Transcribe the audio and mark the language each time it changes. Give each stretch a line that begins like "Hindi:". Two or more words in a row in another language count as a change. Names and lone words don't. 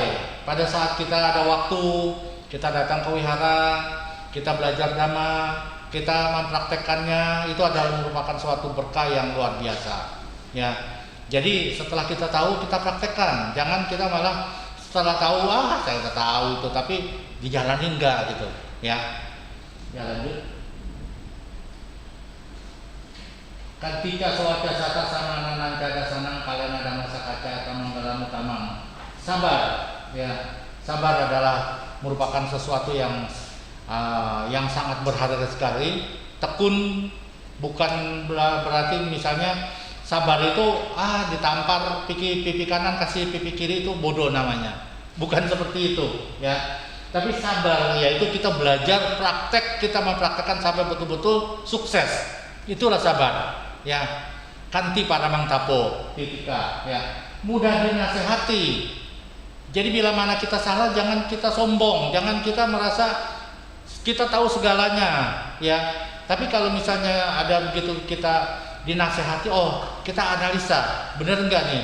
Indonesian: Pada saat kita ada waktu, kita datang ke wihara, kita belajar dhamma, kita mempraktekkannya, itu adalah merupakan suatu berkah yang luar biasa, ya. Jadi setelah kita tahu, kita praktekkan. Jangan kita malah setelah tahu, saya udah tahu itu, tapi dijalanin enggak gitu, ya. Ya, lanjut.
Pali: Kantika sawaca sata samana nancada sanang kalena dhamma sakaca tamanggalam utamang.
Indonesian: Sabar, ya. Sabar adalah merupakan sesuatu yang sangat berharga sekali. Tekun bukan berarti misalnya sabar itu ditampar pipi kanan kasih pipi kiri itu bodoh namanya. Bukan seperti itu, ya. Tapi sabar, yaitu kita belajar praktek, kita mempraktekkan sampai betul-betul sukses. Itulah sabar, ya.
Pali: Kanti paramang tapo, titika,
Indonesian: ya. Mudah dinasehati. Jadi bila mana kita salah, jangan kita sombong, jangan kita merasa kita tahu segalanya, ya. Tapi kalau misalnya ada begitu kita dinasehati, kita analisa, benar enggak nih?